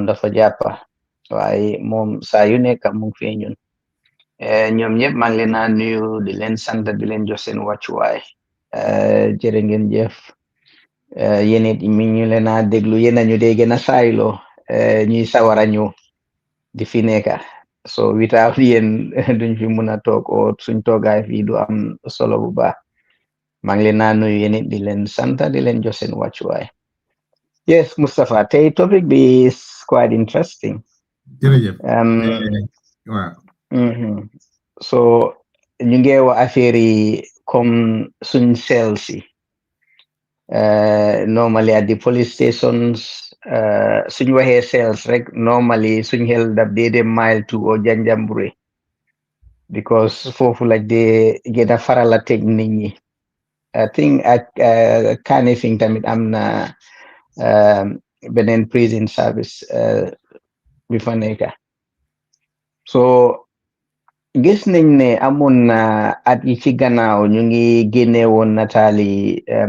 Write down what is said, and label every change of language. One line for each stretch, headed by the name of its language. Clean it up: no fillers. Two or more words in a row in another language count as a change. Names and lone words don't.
Wolof: dafa jàppa waaye moom saa yu nekk mu ngi fee ñun ñoom ñëpp maa ngi leen a nuyu di leen sant di leen jox seen wàccuwaay jërë ngeen jëf yéen it mi ñu leen a déglu yéen a ñu dee gën a saaylo ñuy sawara ñu di fi nekka
English: so without
Wolof: yéen duñ fi mun a toog o suñ toogaay fii du am solo bu baax maa ngi leen a nuyu yéen it di leen sant di leen jox seen wàccuwaay yes Mustafa tey topic bi
English: is quite interesting
Wolof: jërëjëf waaw so ñu ngi wax affaire yi comme suñ cells yi
English: normally at the police stations
Wolof: suñ waxee cells rek normally suñ xel daf dee dem mile 2 o Janjanbureh because foofu la dee gën a faral a teg nit ñi
English: I think
Wolof: ak Kanifing tamit am na beneen
English: prison service
Wolof: bi fa nekka so gis nañ ne amoon na at yi ci gannaaw ñu ngi génne woon nataali